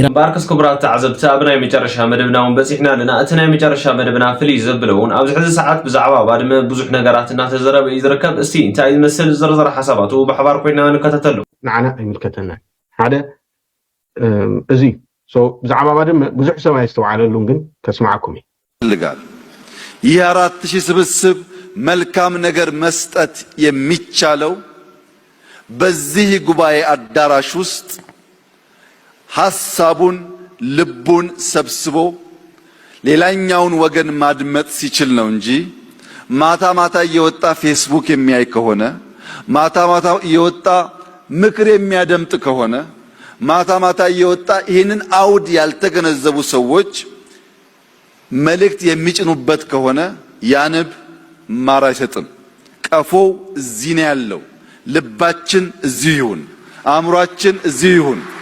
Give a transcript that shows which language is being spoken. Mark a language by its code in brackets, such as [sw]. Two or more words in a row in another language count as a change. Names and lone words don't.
[ti] ባርክስ ክቡራት ተዓዘብቲ ኣብ ናይ መጨረሻ መደብና እውን በፂሕና ኣለና። እቲ ናይ መጨረሻ መደብና ፍልይ ዘብሎ እውን ኣብዚ ሕዚ ሰዓት ብዛዕባ ባድመ ብዙሕ ነገራት እናተዘረበ እዩ ዝርከብ። እስቲ እንታይ ዝመስል ዝርዝር ሓሳባቱ ብሓባር ኮይና ንከታተሉ። ንዓና ኣይምልከተናን ሓደ እዚ ብዛዕባ ባድመ ብዙሕ ሰብ ኣይስተውዓለሉን ግን ከስማዓኩም [am] ይፈልጋል። ይህ 4000 ስብስብ መልካም ነገር መስጠት የሚቻለው በዚህ ጉባኤ አዳራሽ ውስጥ ሐሳቡን ልቡን ሰብስቦ ሌላኛውን ወገን ማድመጥ ሲችል ነው እንጂ ማታ ማታ እየወጣ ፌስቡክ የሚያይ ከሆነ ማታ ማታ እየወጣ ምክር የሚያደምጥ ከሆነ ማታ ማታ እየወጣ ይህንን አውድ ያልተገነዘቡ ሰዎች መልእክት የሚጭኑበት ከሆነ ያንብ ማር አይሰጥም። ቀፎው እዚህ ነው ያለው። ልባችን እዚህ ይሁን፣ አእምሯችን እዚህ ይሁን።